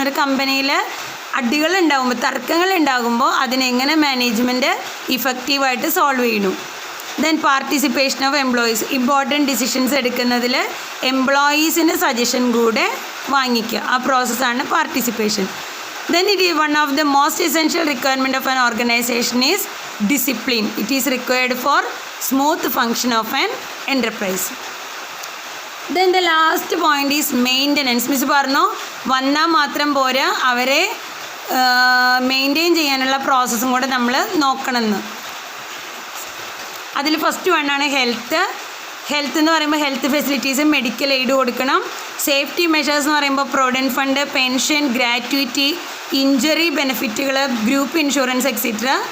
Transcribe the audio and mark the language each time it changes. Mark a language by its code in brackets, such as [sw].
[ml] ഒരു കമ്പനിയിൽ അടികൾ ഉണ്ടാകുമ്പോൾ, തർക്കങ്ങൾ ഉണ്ടാകുമ്പോൾ അതിനെങ്ങനെ മാനേജ്മെൻറ്റ് ഇഫക്റ്റീവായിട്ട് സോൾവ് ചെയ്യണം. [en] Then participation of employees. [ml] Important decisions എടുക്കുന്നതിൽ എംപ്ലോയീസിൻ്റെ സജഷൻ കൂടെ വാങ്ങിക്കുക, ആ പ്രോസസ്സാണ് participation. [en] Then it is one of the most essential requirement of an organization is discipline. It is required for smooth function of an enterprise. Then the last point is maintenance. [ml] Miss പറഞ്ഞു വന്നാൽ മാത്രം പോരാ, അവരെ maintain ചെയ്യാനുള്ള പ്രോസസ്സും കൂടെ നമ്മൾ നോക്കണമെന്ന്. അതിൽ ഫസ്റ്റ് വണ്ണാണ് ഹെൽത്ത് എന്ന് പറയുമ്പോൾ ഹെൽത്ത് ഫെസിലിറ്റീസ്, മെഡിക്കൽ എയ്ഡ് കൊടുക്കണം. സേഫ്റ്റി മെഷേഴ്സ് എന്ന് പറയുമ്പോൾ provident fund, pension, gratuity, injury ബെനിഫിറ്റുകൾ, group insurance etcetera.